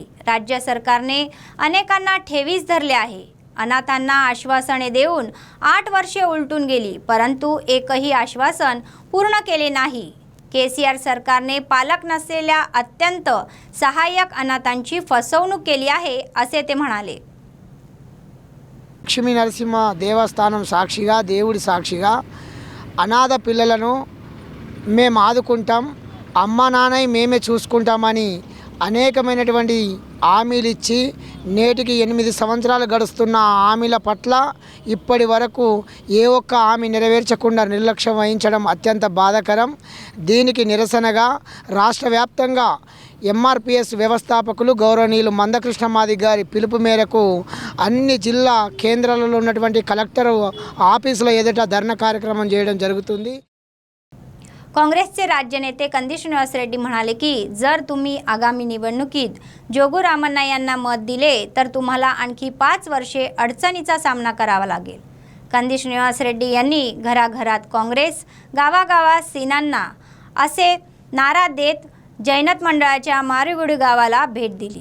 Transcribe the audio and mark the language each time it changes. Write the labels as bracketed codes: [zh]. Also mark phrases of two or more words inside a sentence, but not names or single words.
[mr] राज्य सरकारने अनेकांना ठेवीस धरले आहे. अनाथांना आश्वासने देऊन 8 वर्षे उलटून गेली, परंतु एकही आश्वासन पूर्ण केले नाही. केसीआर सरकारने पालक नसलेल्या अत्यंत सहाय्यक अनाथांची फसवणूक केली आहे असे ते म्हणाले. [te] లక్ష్మీ నరసింహ దేవస్థానం సాక్షిగా, దేవుడి సాక్షిగా అనాథ పిల్లలను మేము ఆదుకుంటాం, అమ్మ నాన్నై మేమే చూసుకుంటామని అనేకమైనటువంటి హామీలు ఇచ్చి నేటికి 8 సంవత్సరాలు గడుస్తున్న హామీల పట్ల ఇప్పటి వరకు ఏ ఒక్క హామీ నెరవేర్చకుండా నిర్లక్ష్యం వహించడం అత్యంత బాధాకరం. దీనికి నిరసనగా రాష్ట్ర వ్యాప్తంగా MRPS వ్యవస్థాపకులు గౌరవనీయులు మందకృష్ణ మాదిగ గారి పిలుపు మేరకు అన్ని జిల్లా కేంద్రాలలో ఉన్నటువంటి [en] collector offices [te] ఎదుట ధర్నా కార్యక్రమం చేయడం జరుగుతుంది. [mr] काँग्रेसचे राज्य नेते कंदी श्रीनिवास रेड्डी म्हणाले की जर तुम्ही आगामी निवडणुकीत जोगू रामण्णा यांना मत दिले तर तुम्हाला आणखी 5 वर्षे अडचणीचा सामना करावा लागेल. कंदी श्रीनिवास रेड्डी यांनी घराघरात काँग्रेस, गावागावात सेनांना असे नारा देत जैनत मंडळाच्या मारिगुडी गावाला भेट दिली.